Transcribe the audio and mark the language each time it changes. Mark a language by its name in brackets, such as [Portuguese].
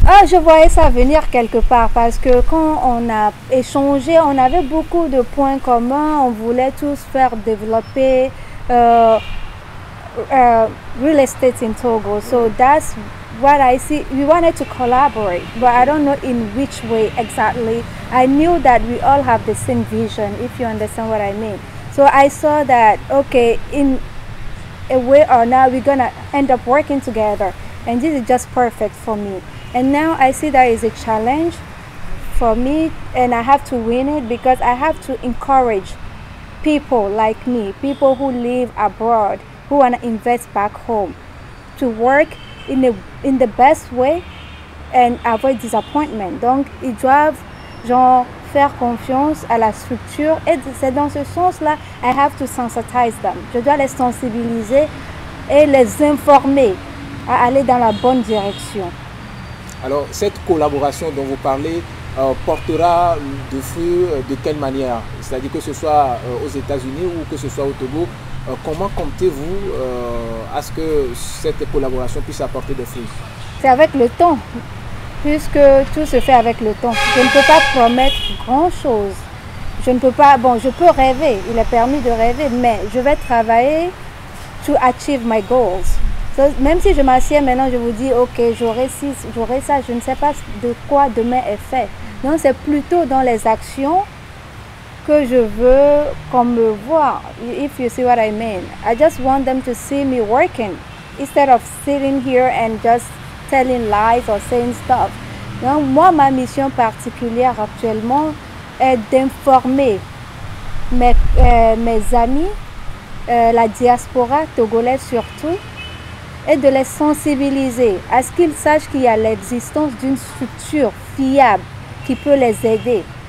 [French] Je voyais ça venir quelque part parce que quand on a échangé, on avait beaucoup de points communs. On voulait tous faire développer [English] real estate in Togo. So that's what I see. We wanted to collaborate, but I don't know in which way exactly. I knew that we all have the same vision, if you understand what I mean. So I saw that, okay, in a way or another, we're going to end up working together. And this is just perfect for me. And now I see that is a challenge for me and I have to win it because I have to encourage people like me, people who live abroad, who want to invest back home, to work in the best way and avoid disappointment. [French] Donc, ils doivent faire confiance à la structure et c'est dans ce sens-là, [English] I have to sensitize them. [French] Je dois les sensibiliser et les informer à aller dans la bonne direction. Alors, cette collaboration dont vous parlez portera de fruits de quelle manière? C'est-à-dire que ce soit aux États-Unis ou que ce soit au Togo. Comment comptez-vous à ce que cette collaboration puisse apporter des fruits? C'est avec le temps, puisque tout se fait avec le temps. Je ne peux pas promettre grand-chose. Je ne peux pas, bon, je peux rêver, il est permis de rêver, mais je vais travailler [English] to achieve my goals. [French] Même si je m'assieds maintenant, je vous dis, ok, j'aurai ci, j'aurai ça, je ne sais pas de quoi demain est fait. Donc c'est plutôt dans les actions que je veux qu'on me voit, [English] if you see what I mean. I just want them to see me working instead of sitting here and just telling lies or saying stuff. [French] Donc, moi, ma mission particulière actuellement est d'informer mes amis, la diaspora togolaise surtout, et de les sensibiliser à ce qu'ils sachent qu'il y a l'existence d'une structure fiable qui peut les aider.